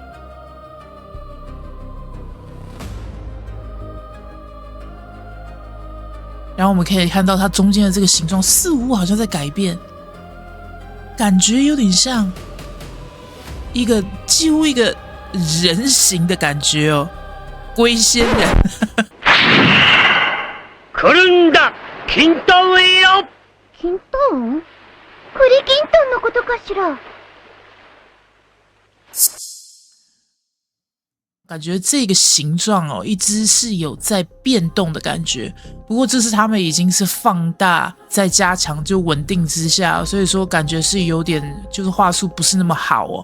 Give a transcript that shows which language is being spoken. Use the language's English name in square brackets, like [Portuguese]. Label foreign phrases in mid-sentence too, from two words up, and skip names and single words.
[Chinese] 然后我们可以看到它中间的这个形状似乎好像在改变，感觉有点像几乎一个人形的感觉哦，龟仙人。 [Japanese] 来るんだ、キントウへよ。キントウン？栗きんとんのことかしら？ [Chinese] 感觉这个形状哦，一直是有在变动的感觉。不过这是他们已经是放大、在加强就稳定之下，所以说感觉是有点就是画术不是那么好哦。